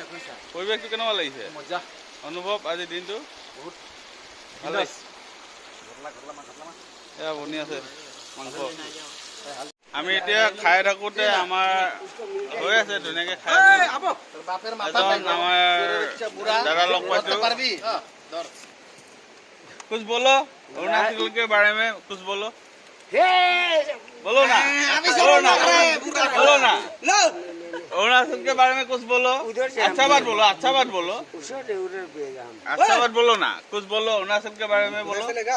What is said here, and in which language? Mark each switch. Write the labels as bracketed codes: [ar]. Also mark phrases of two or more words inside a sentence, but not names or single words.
[as] পৰিৱেশটো কেনেকুৱা লাগিছে অনুভৱ আজিৰ দিনটো বহুত ভাল লাগিছে এয়া বনি আছে মাংস আমি এতিয়া খাই থাকোঁতে আমাৰ হৈ আছে ধুনীয়াকৈ খাই আছোঁ এজন আমাৰ দাদা লগ পাইছোঁ [hi] कुछ बोलो अरुणाचल के बारे में कुछ बोलो बोलो ना बोलो ना बोलो ना अरुणाचल के बारे में कुछ बोलो अच्छा बात बोलो अच्छा बात बोलो अच्छा बात बोलो ना कुछ बोलो अरुणाचल के बारे में बोलो